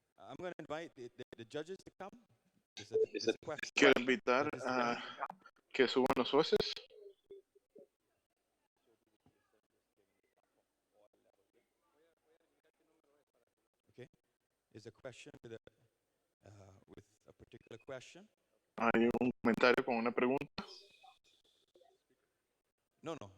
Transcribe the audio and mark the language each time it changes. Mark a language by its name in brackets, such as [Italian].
[English] I'm going to invite the judges to come. There's a question. [Spanish] Quiero invitar a que suban los jueces. [English] Okay. Is a question with a particular question? [Spanish] Hay un comentario con una pregunta. No.